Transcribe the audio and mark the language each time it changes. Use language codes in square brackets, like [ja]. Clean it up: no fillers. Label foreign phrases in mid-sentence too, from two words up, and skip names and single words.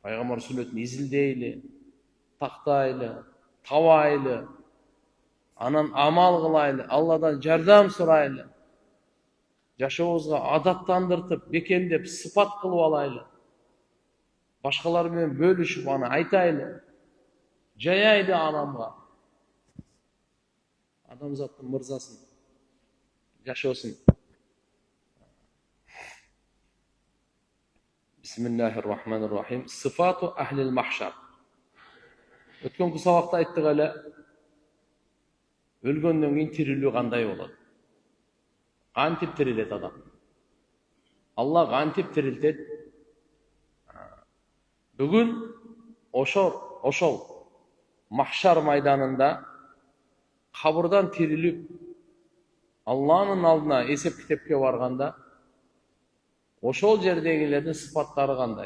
[ky] Пайгамбар сүннөтүн изилдейли, тактайлы, табайлы, анан амал кылайлы, Алладан жардам сурайлы, жашообузга адаттандыртып, бекемдеп, сыпат кылып алайлы, башкалар менен бөлүшүп аны айтайлы, жаяйлы аламга. Адамзаттын мырзасын, жашоосун. [ar] بسم الله الرحمن الرحيم. صفة أهل المحشر. [ky] Өткөнкү сабакта айттык эле, өлгөндөн кийин тирилүү кандай болот? Кантип тирилет адам? Алла кантип тирилтет? Бүгүн ошол махшар майданында кабырдан тирилип Алланын алдына эсеп китепке барганда ошол жердегилердин сыпаттары кандай?